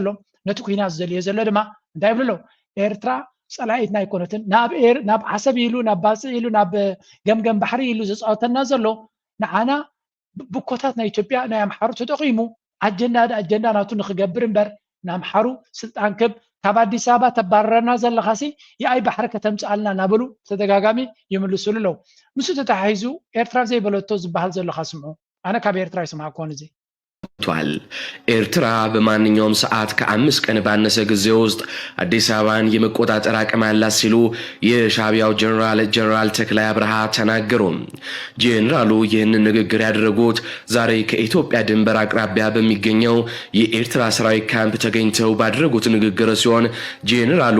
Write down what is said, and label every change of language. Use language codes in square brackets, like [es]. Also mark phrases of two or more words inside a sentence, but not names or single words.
[ti] ነቲ ኩናት ዝደልዮ ዘሎ ድማ እንታይ ይብሉ ኣለዉ ኤርትራ ፀላኢት ናይ ኮነትን ናብ ዓሰብ ኢሉ ናብ ባፅእ ኢሉ ናብ ገምገም ባሕሪ ኢሉ ዘፃወተና ዘሎ ንዓና ብኮታት ናይ ኢትዮጵያ ናይ ኣምሓሩ ተጠቂሙ ኣጀንዳ ናቱ ንክገብር እምበር ንኣምሓሩ ስልጣን ክብ ካብ ኣዲስ ኣበባ ተባረረና ዘለኻሲ የኣይ ባሕሪ ከተምፅኣልና እናበሉ ተደጋጋሚ ይምልስሉ ኣለዉ ምስ ተተሓሒዙ ኤርትራ ዘይበለቶ ዝበሃል ዘለካ ስምዑ ኣነ ካብ ኤርትራ ይስማዕኮን እዚ [am] ቷል ኤርትራ በማንኛውም ሰዓት ከ5 ቀን ባነሰ ጊዜ ውስጥ አዲስ አበባን የመቆጣጠር አቅም አላት ሲሉ የሻዕቢያው ጀነራል ተክላይ አብርሃ ተናገሩ። ጀነራሉ ይህንን ንግግር ያደረጉት ዛሬ ከኢትዮጵያ ድንበር አቅራቢያ በሚገኘው የኤርትራ ሰራዊት ካምፕ ተገኝተው ባደረጉት ንግግር ሲሆን ጀነራሉ